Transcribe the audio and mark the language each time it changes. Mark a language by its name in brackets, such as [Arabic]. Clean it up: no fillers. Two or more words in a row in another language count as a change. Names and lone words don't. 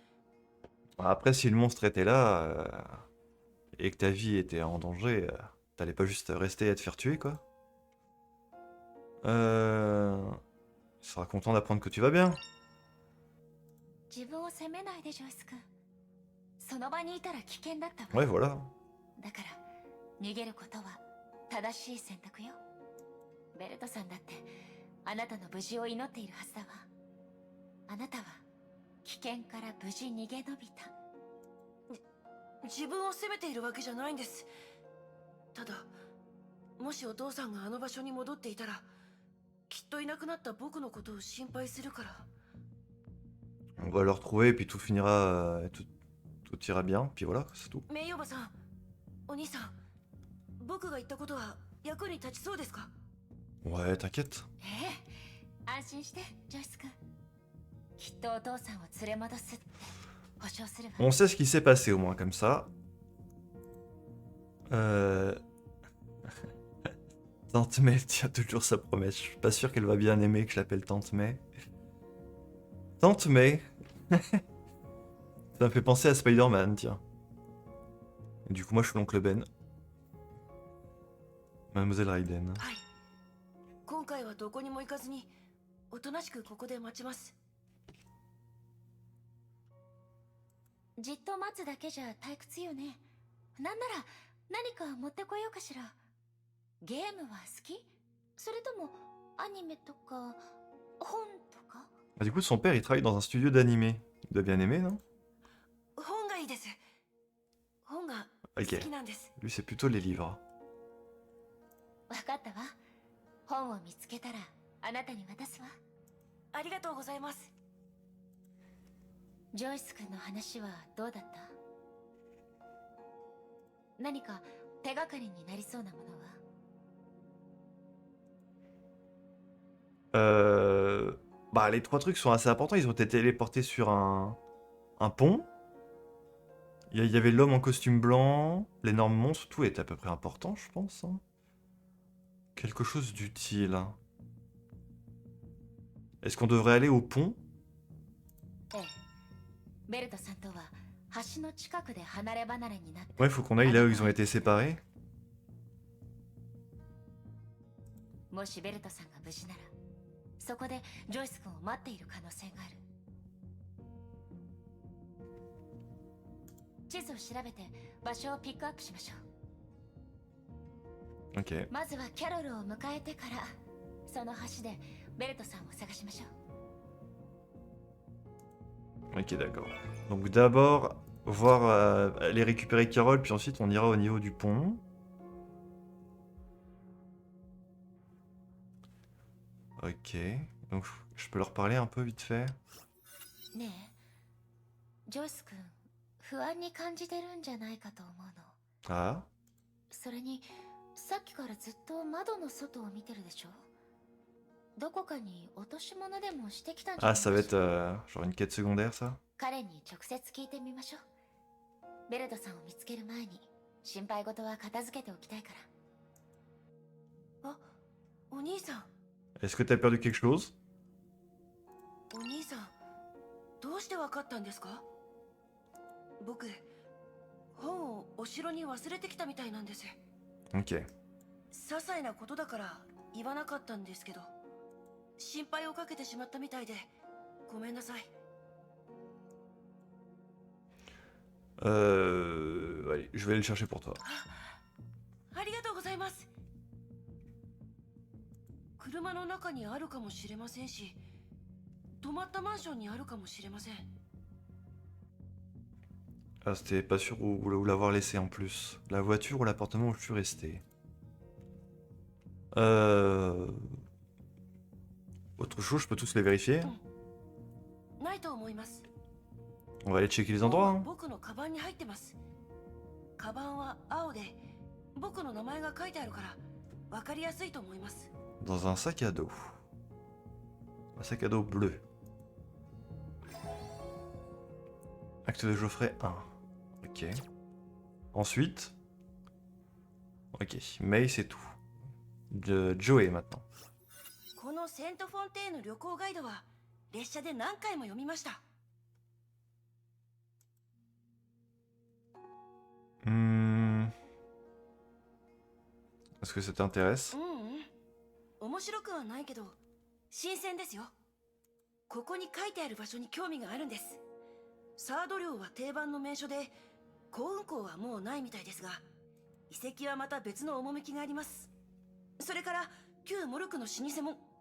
[French] Après, si le monstre était là et que ta vie était en danger, t'allais pas juste rester et te faire tuer, quoi. Il sera content d'apprendre que tu vas bien. [Japanese] 自分を責めないでジョイス君。その場にいたら危険だったわ。 [French] Ouais, voilà. [Japanese] だから逃げることは正しい選択よ。ベルトさんだってあなたの無事を祈っているはずだわ。あなたは危険から無事逃げ延びた。自分を責めているわけじゃないんです。ただ、もしお父さんがあの場所に戻っていたら、きっといなくなった僕のことを心配するから。 [French] On va le retrouver et puis tout tout ira bien, puis voilà, c'est tout. [Japanese] 名誉馬さん、お兄さん、僕が言ったことは役に立ちそうですか？ [French] Ouais, t'inquiète. [Japanese] 安心してジョイス君。きっとお父さんを連れ戻すって保証するわ。 [French] On sait ce qui s'est passé au moins, comme ça. Tante May tient toujours sa promesse. Je suis pas sûr qu'elle va bien aimer que je l'appelle Tante May. Tante May. Ça me fait penser à Spider-Man, tiens. Et du coup, moi, je suis l'oncle Ben. Mademoiselle Raiden. [Japanese] はい。今回はどこにも行かずに、おとなしくここで待ちます。じっと待つだけじゃ退屈よね。なんなら何か持ってこようかしら。ゲームは好き？それともアニメとか本とか？ [French] Ah, du coup, son père, il travaille dans un studio d'animé. Il doit bien aimer, non? [Japanese] 本がいいです。本が好 [French] Ok. [Japanese] きなんです。 [French] Lui, c'est plutôt les livres. [Japanese] わかったわ。本を見つけたらあなたに渡すわ。ありがとうございます。ジョイス君の話はどうだった？何か手がかりになりそうなものは？ [French] Bah, les trois trucs sont assez importants. Ils ont été téléportés sur un pont. Il y avait l'homme en costume blanc, l'énorme monstre, tout est à peu près important, je pense. Hein. Quelque chose d'utile. Est-ce qu'on devrait aller au pont? [Japanese] ええ。ベルトさんとは橋の近くで離れ離れになって。 [French] Ouais, faut qu'on aille là où ils ont été séparés. [Japanese] もしベルトさんが無事なら、そこでジョイス君を待っている可能性がある。地図を調べて場所をピックアップしましょう。 [French] Ok. [Japanese] まずはキャロルを迎えてから、その橋でベルトさんを探しましょう。 [French] Ok, d'accord. Donc d'abord, voir aller récupérer Carole, puis ensuite on ira au niveau du pont. Ok. Donc je peux leur parler un peu vite fait. [Japanese] ねえ、ジョイス君、不安に感じてるんじゃないかと思うの。 [French] Ah. [Japanese] それに、さっきからずっと窓の外を見てるでしょ。どこかに落とし物でもしてきたんじゃな [French] Ah, [Japanese] い [French] ça [Japanese] か [French] va [Japanese] し [French] être [Japanese] ら。 [French] genre une quête secondaire, ça? [Japanese] 彼に直接聞いてみましょう。ベルトさんを見つける前に心配事は片付けておきたいから。あ、お兄さん。 [French] Est-ce que t'as perdu quelque chose? [Japanese] お兄さん、どうしてわかったんですか？僕、本をお城に忘れてきたみたいなんです。 [French] Ok. [Japanese] 些細なことだから言わなかったんですけど、心配をかけてしまったみたいでごめんなさい。 [French] Allez, je vais aller le chercher pour toi. [Japanese] ありがとうございます。車の中にあるかもしれませんし、泊まったマンションにあるかもしれません。 [French] Ah, c'était pas sûr où l'avoir laissé en plus. La voiture ou l'appartement où je suis resté. Autre chose, je peux tous les vérifier? [Japanese] ないと思います。 [French] On va aller checker les endroits. Hein. [Japanese] 僕のカバンに入ってます。カバンは青で、僕の名前が書いてあるからわかりやすいと思います。 [French] Dans un sac à dos. Un sac à dos bleu. Acte de Geoffrey 1. Ok. Ensuite. Ok, May c'est tout. De Joey maintenant. [Japanese] このセント・フォンテーヌ旅行ガイドは列車で何回も読みました。 [French] Est-ce que ça t'intéresse? [Japanese] 面白くはないけど新鮮ですよ。ここに書いてある場所に興味があるんです。サード寮は定番の名所で、幸運港はもうないみたいですが、遺跡はまた別の趣があります。それから旧モルクの老舗も。